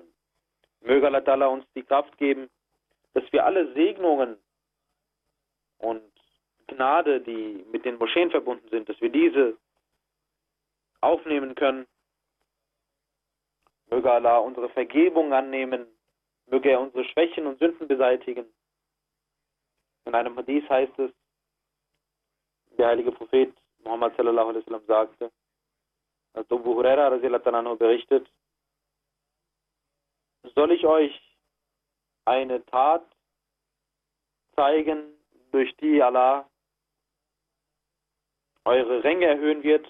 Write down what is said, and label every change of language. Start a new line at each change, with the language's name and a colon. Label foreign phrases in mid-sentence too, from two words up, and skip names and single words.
German: Möge
Arabic: الله تعالى
German: uns die Kraft geben, dass wir alle Segnungen und Gnade, die mit den Moscheen verbunden sind, dass wir diese aufnehmen können. Möge Allah unsere Vergebung annehmen, möge er unsere Schwächen und Sünden beseitigen. In einem Hadith heißt es, der heilige Prophet Muhammad
Arabic: صلى الله عليه وسلم
German: sagte, als Abu Huraira
Arabic: رضي الله عنه
German: berichtet: Soll ich euch eine Tat zeigen, durch die Allah eure Ränge erhöhen wird?